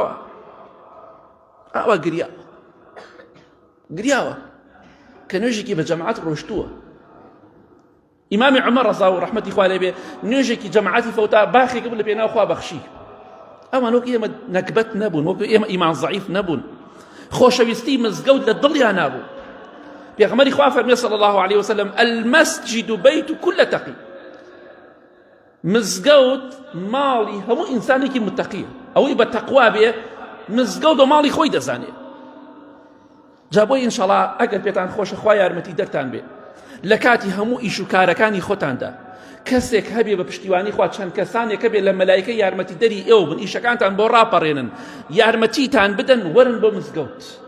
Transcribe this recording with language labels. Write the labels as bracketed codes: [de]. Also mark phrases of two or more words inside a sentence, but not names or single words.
[ckb] ئاوا گریاوە کە نوێژێکی بە جەماعەت ڕۆشتووە ئیمامی عومەر ڕەزا و ڕەحمەتی خوا لێ بێ نوێژێکی جەماعەتی فەوتا باخێک بوو لە پێناو خوا بەخشی ئەوان وەک ئێمە نەکبەت نەبوون وەک ئێمە ئیمان زەعیف نەبوون خۆشەویستی مزگەوت لە دڵیان نابوو پێغەمبەری خوا فەرمێ [ar] صلی الله عليه وسلم المسجد بيت كل تقي [ckb] مزگەوت ماڵی هەموو ئینسانێکی متەقیە ئەوەی بە تەقوا بێ مزگەوت و ماڵی خۆی دەزانێ جا بۆی ئینشەڵا ئەگەر پێتان خۆشە خوا یارمەتی دەرتان بێ لە کاتی هەموو ئیش و کارەکانی خۆتاندا کەسێک هەبێ بە پشتیوانی خوا چەند کەسانێک هەبێ لە مەلایکە یارمەتی دەری ئێوە بن ئیشەکانتان بۆ ڕاپەڕێنن یارمەتیتان بدەن وەرن بۆ مزگەوت